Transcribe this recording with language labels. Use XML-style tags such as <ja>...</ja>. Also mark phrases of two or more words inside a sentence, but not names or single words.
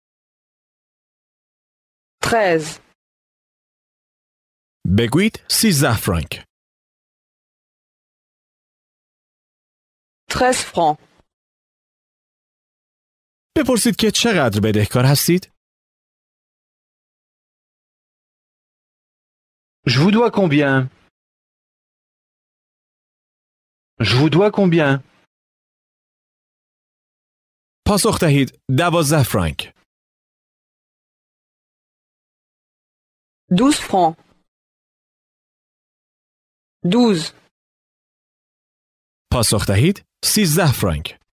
<fr>13.</fr> <fa>بگویید 13 فرانک.</fa> <fr>13 francs.</fr> <fa>بپرسید که چقدر بدهکار هستید؟</fa> <fr>Je vous dois combien? Je vous dois combien?</fr> <fa>پاسخ دهید 12 فرانک.</fa> <fr>12 francs. 12.</fr> <fa>پاسخ دهید 13 فرانک.</fa>